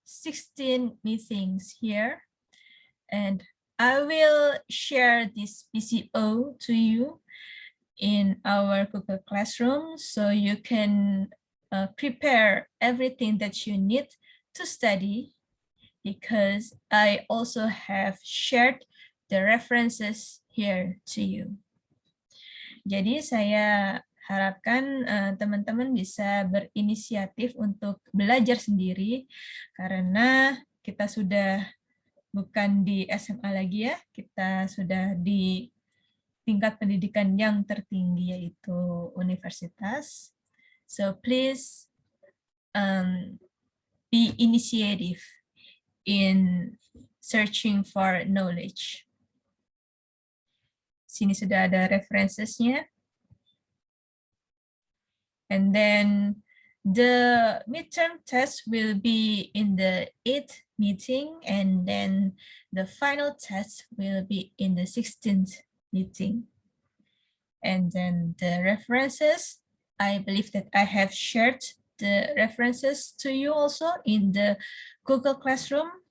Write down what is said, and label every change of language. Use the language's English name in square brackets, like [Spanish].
[English] 16 meetings here, and I will share this PCO to you in our Google Classroom, so you can prepare everything that you need to study, because I also have shared the references here to you. [Indonesian] Jadi saya harapkan teman-teman bisa berinisiatif untuk belajar sendiri, karena kita sudah bukan di SMA lagi ya, kita sudah di tingkat pendidikan yang tertinggi, yaitu universitas. [English] So please be initiative in searching for knowledge. [Indonesian] Sini sudah ada referencesnya. [English] And then the midterm test will be in the 8th meeting, and then the final test will be in the 16th meeting. And then the references, I believe that I have shared the references to you also in the Google Classroom.